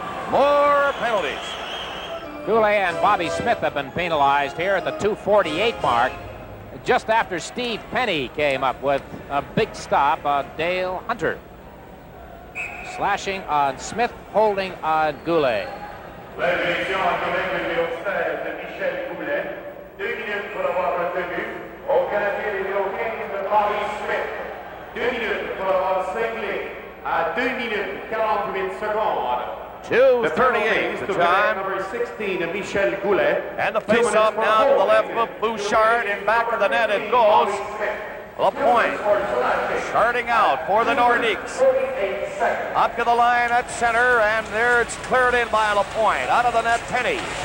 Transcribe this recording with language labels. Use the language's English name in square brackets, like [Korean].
[English] More penalties. Goalie and Bobby Smith have been penalized here at the 2:48 mark, just after Steve Penny came up with a big stop on Dale Hunter. Slashing on Smith, holding on Goalie. [French] L'élection à Québec numéro 16 de Michel Goulet. 2 minutes pour l'avoir retenu. Au Canadien numéro 15 de Bobby Smith. 2 minutes pour l'avoir cinglé à 2 minutes 48 secondes. [English] 2:38 the time. Number 16 of Michel Goulet. And the face-off now to the left of Bouchard. In back of the net it goes. Lapointe starting out for the Nordiques. Up to the line at center, and there it's cleared in by Lapointe. Out of the net, Penny.